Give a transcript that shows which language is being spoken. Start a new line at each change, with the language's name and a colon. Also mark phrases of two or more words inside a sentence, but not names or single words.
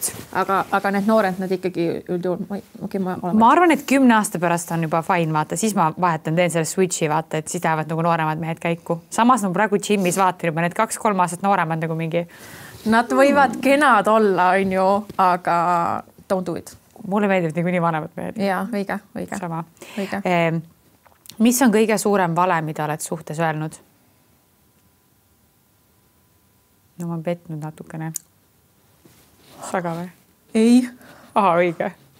Estonian: Aga need noored, nad ikkagi üldjuhul, ma arvan, et 10 aasta pärast on juba fine, vaata, siis ma vahetan, teen selle switchi, vaata, et siis lähevad nagu nooremad mehed käiku. Samas nagu praegu Jimis vaatan juba need 2-3 aastat nooremad nagu mingi... Nad võivad kenad olla, on ju, aga
English: don't do it.
Estonian: Mulle meeldib nii vanemad mehed. Jaa, õige. Sama. Mis on kõige suurem vale, mida oled suhtes öelnud? No ma petnud natukene. Saga või? Ei. Aha, õige.